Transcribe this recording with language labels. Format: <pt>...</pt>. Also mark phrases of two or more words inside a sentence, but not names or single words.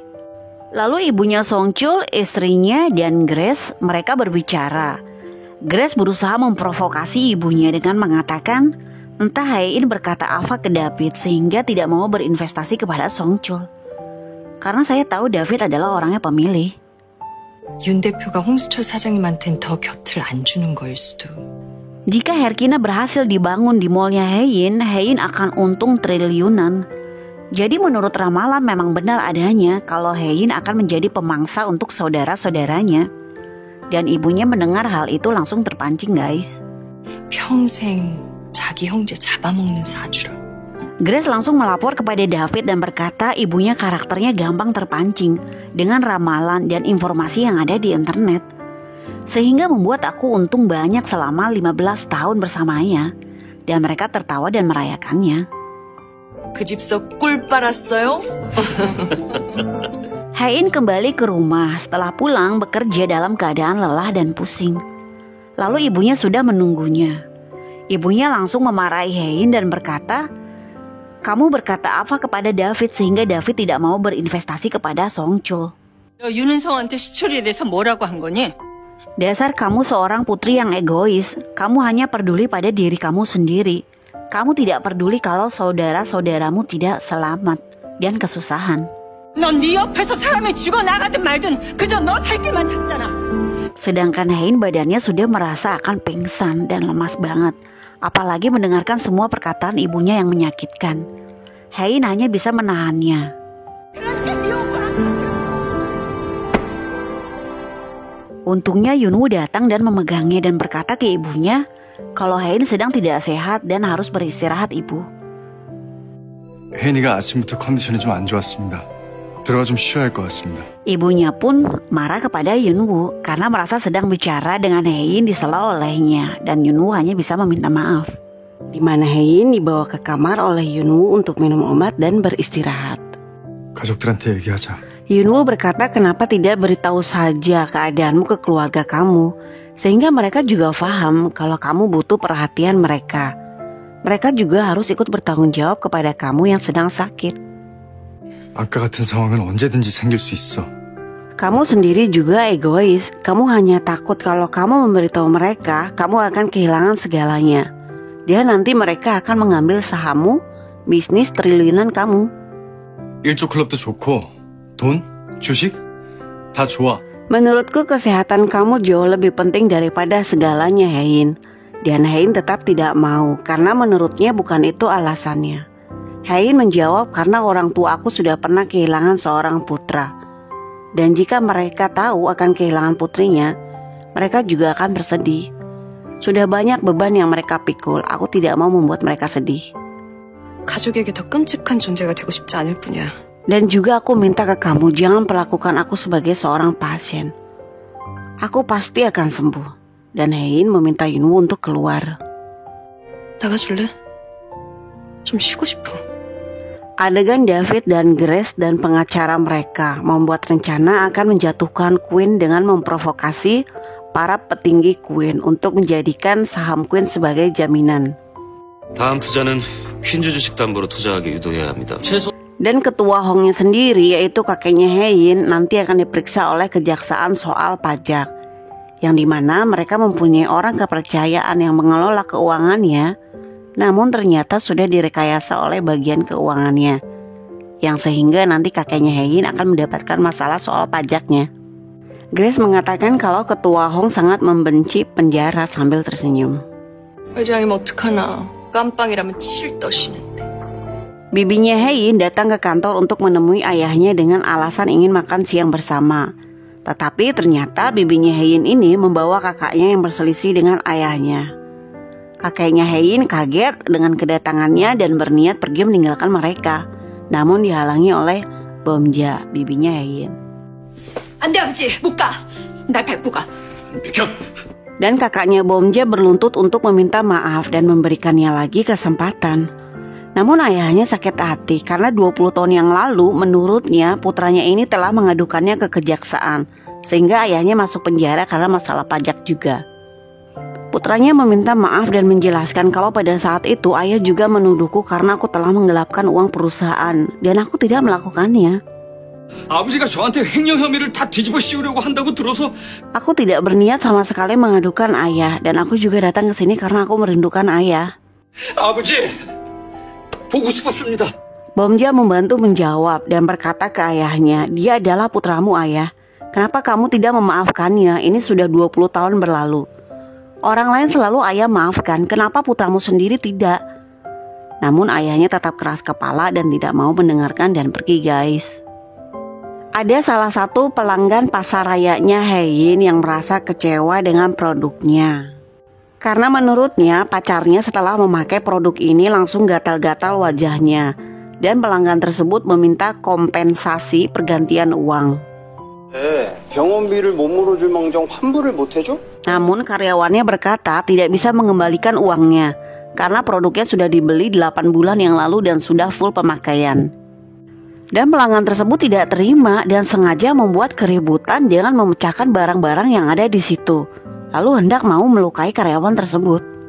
<id>Lalu ibunya Songchul, istrinya dan Grace mereka berbicara. Grace berusaha memprovokasi ibunya dengan mengatakan entah Haein berkata apa ke David sehingga tidak mau berinvestasi kepada Songchul. Karena saya tahu David adalah orangnya pemilih.</id> <ko>윤 대표가 홍수철 사장님한텐 더 곁을 안 주는 거일 수도.</ko> <id>Jika Herkina berhasil dibangun di mallnya Haein, Haein akan untung triliunan. Jadi menurut ramalan memang benar adanya kalau Haein akan menjadi pemangsa untuk saudara-saudaranya. Dan ibunya mendengar hal itu langsung terpancing, guys.</id> <ko>평생 자기 형제 잡아먹는 사주라.</ko> <id>Grace langsung melapor kepada David dan berkata ibunya karakternya gampang terpancing dengan ramalan dan informasi yang ada di internet. Sehingga membuat aku untung banyak selama 15 tahun bersamanya. Dan mereka tertawa dan merayakannya.</id> <ko>그 집서 꿀 빨았어요?</ko> <id>Haein kembali ke rumah setelah pulang bekerja dalam keadaan lelah dan pusing. Lalu ibunya sudah menunggunya. Ibunya langsung memarahi Haein dan berkata, kamu berkata apa kepada David sehingga David tidak mau berinvestasi kepada Songchul?</id> <ko>너 윤은성한테 수철이에 대해서 뭐라고 한 거니?</ko> <id>Dasar kamu seorang putri yang egois. Kamu hanya peduli pada diri kamu sendiri. Kamu tidak peduli kalau saudara-saudaramu tidak selamat dan kesusahan.</id> <ko>넌 네 옆에서 사람이 죽어나가든 말든 그저 너 살 길만 찾잖아.</ko> <id>Sedangkan Hein badannya sudah merasa akan pingsan dan lemas banget. Apalagi mendengarkan semua perkataan ibunya yang menyakitkan. Hein hanya bisa menahannya. Untungnya Yunwoo datang dan memegangnya dan berkata ke ibunya kalau Hein sedang tidak sehat dan harus beristirahat, ibu.</id> <ko>혜인이가 아침부터 컨디션이 좀 안 좋았습니다. 들어가 좀 쉬어야 할 것 같습니다.</ko> <id>Ibunya pun marah kepada Yunwoo karena merasa sedang bicara dengan Hein disela olehnya dan Yunwoo hanya bisa meminta maaf. Di mana Hein dibawa ke kamar oleh Yunwoo untuk minum obat dan beristirahat.</id> <ko>가족들한테 얘기하자.</ko> <id>Yunwoo berkata kenapa tidak beritahu saja keadaanmu ke keluarga kamu, sehingga mereka juga paham kalau kamu butuh perhatian mereka. Mereka juga harus ikut bertanggung jawab kepada kamu yang sedang sakit.</id> <ko>아까 같은 상황은 언제든지 생길 수 있어.</ko> <id>Kamu sendiri juga egois. Kamu hanya takut kalau kamu memberitahu mereka, kamu akan kehilangan segalanya. Dan nanti mereka akan mengambil sahammu, bisnis triliunan kamu.</id> <ko>일조 클럽도 좋고 돈, 주식 다 좋아.</ko> <id>Menurutku kesehatan kamu jauh lebih penting daripada segalanya, Hein. Dan Hein tetap tidak mau karena menurutnya bukan itu alasannya. Hein menjawab karena orang tua aku sudah pernah kehilangan seorang putra. Dan jika mereka tahu akan kehilangan putrinya, mereka juga akan bersedih. Sudah banyak beban yang mereka pikul, aku tidak mau membuat mereka sedih.</id> <ko>가족에게 더 끔찍한 존재가 되고 싶지 않을 뿐이야.</ko> <id>Dan juga aku minta ke kamu jangan perlakukan aku sebagai seorang pasien. Aku pasti akan sembuh. Dan Hein meminta Yunwoo untuk keluar.</id> <ko>나가줄래? 좀 쉬고 싶어.</ko> <id>Adegan David dan Grace dan pengacara mereka membuat rencana akan menjatuhkan Queen dengan memprovokasi para petinggi Queen untuk menjadikan saham Queen sebagai jaminan.</id> <ko>다음 투자는 퀸즈 주식 담보로 투자하게 유도해야 합니다.</ko> <id>Dan ketua Hongnya sendiri yaitu kakeknya Hein nanti akan diperiksa oleh kejaksaan soal pajak. Yang dimana mereka mempunyai orang kepercayaan yang mengelola keuangannya, namun ternyata sudah direkayasa oleh bagian keuangannya. Yang sehingga nanti kakeknya Hein akan mendapatkan masalah soal pajaknya. Grace mengatakan kalau ketua Hong sangat membenci penjara sambil tersenyum.</id> <ko>회장님 어떡하나. 깜빵이라면 치를 떠시는데.</ko> <id>Bibinya Hein datang ke kantor untuk menemui ayahnya dengan alasan ingin makan siang bersama. Tetapi ternyata bibinya Hein ini membawa kakaknya yang berselisih dengan ayahnya. Kakeknya Hein kaget dengan kedatangannya dan berniat pergi meninggalkan mereka. Namun dihalangi oleh Bomja, bibinya Hein.</id> <ko>안 돼, 아버지. 못 가. 날 밟고 가. 비켜!</ko> <id>Dan kakaknya Bomja berluntut untuk meminta maaf dan memberikannya lagi kesempatan. Namun ayahnya sakit hati karena 20 tahun yang lalu menurutnya putranya ini telah mengadukannya ke kejaksaan. Sehingga ayahnya masuk penjara karena masalah pajak juga. Putranya meminta maaf dan menjelaskan kalau pada saat itu ayah juga menuduhku karena aku telah menggelapkan uang perusahaan. Dan aku tidak melakukannya.</id> <ko>아버지가 저한테 횡령 혐의를 다 뒤집어 씌우려고 한다고 들어서</ko> <id>Aku tidak berniat sama sekali mengadukan ayah. Dan aku juga datang ke sini karena aku merindukan ayah.</id> <ko>아버지 보고 싶었습니다.</ko> <id>Bomja membantu menjawab dan berkata ke ayahnya, dia adalah putramu ayah. Kenapa kamu tidak memaafkannya? Ini sudah 20 tahun berlalu. Orang lain selalu ayah maafkan, kenapa putramu sendiri tidak? Namun ayahnya tetap keras kepala dan tidak mau mendengarkan dan pergi, guys. Ada salah satu pelanggan pasar rayanya Hein yang merasa kecewa dengan produknya. Karena menurutnya pacarnya setelah memakai produk ini langsung gatal-gatal wajahnya. Dan pelanggan tersebut meminta kompensasi pergantian uang.</id> <ko>병원비를 못 물어줄 망정 환불을 못 해줘?</ko> <id>Namun karyawannya berkata tidak bisa mengembalikan uangnya karena produknya sudah dibeli 8 bulan yang lalu dan sudah full pemakaian. Dan pelanggan tersebut tidak terima dan sengaja membuat keributan dengan memecahkan barang-barang yang ada di situ. Lalu hendak mau melukai karyawan tersebut.</id>